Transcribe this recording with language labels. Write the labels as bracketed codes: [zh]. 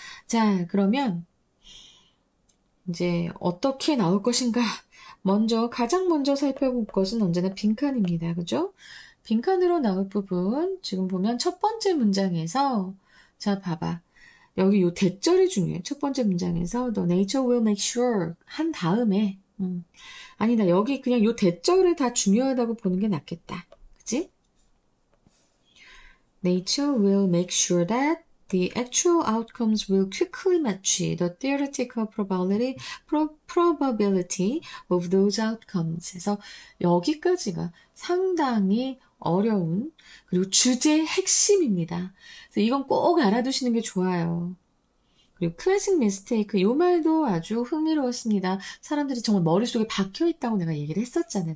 [ko] 자, 그러면 이제 어떻게 나올 것인가? 가장 먼저 살펴볼 것은 언제나 빈칸입니다. 그죠? 빈칸으로 나올 부분, 지금 보면 첫 번째 문장에서, 자, 봐봐. 여기 요 대절이 중요해. [en] 첫 번째 문장에서, The nature will make sure. [ko] 한 다음에, 아니다. 여기 그냥 요 대절을 다 중요하다고 보는 게 낫겠다. 그치? [en] Nature will make sure that the actual outcomes will quickly match the theoretical probability of those outcomes. [ko] 그래서 여기까지가 상당히 어려운 그리고 주제의 핵심입니다. 그래서 이건 꼭 알아두시는 게 좋아요. 그리고 클래식 미스테이크 이 말도 아주 흥미로웠습니다. 사람들이 정말 머릿속에 박혀있다고 내가 얘기를 했었잖아.